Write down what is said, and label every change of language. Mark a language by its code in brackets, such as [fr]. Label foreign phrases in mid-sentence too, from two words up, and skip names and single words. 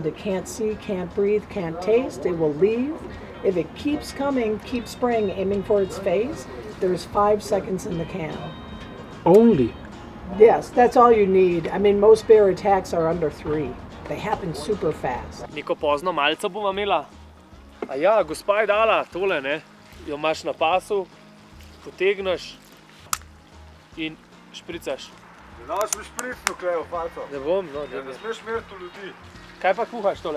[en] It can't see, can't breathe, can't taste. It will leave. If it keeps coming, keep spraying, aiming for its face. There's 5 seconds in the can. Only? Yes, that's all you need. I mean, most bear attacks are under 3. They happen super fast. [sl] Neko pozno malco bova imela. A ja, gospa je dala tole, ne? Jo imaš na pasu, potegneš in špricaš. Ne daš mi špricno klejo, faco. Ne bom, no, Ne smeš meriti v ljudi. Kaj pa kuhaš tole?